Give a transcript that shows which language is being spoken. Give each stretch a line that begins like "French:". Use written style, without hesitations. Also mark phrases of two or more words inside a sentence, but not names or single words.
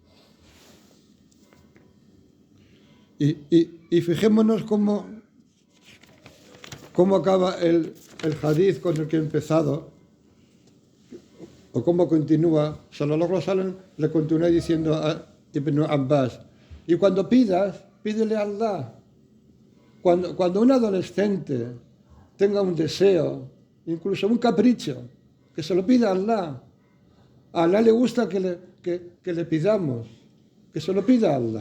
Spanish: Y fijémonos cómo acaba el hadith con el que he empezado, o cómo continúa.
Arabic: صلى الله عليه وسلم
Spanish: le continúa diciendo a Ibn Abbas, y cuando pidas, pídele a Allah. Cuando un adolescente tenga un deseo, incluso un capricho, que se lo pida a Allah. A Allah le gusta que le pidamos, que se lo pida a Allah.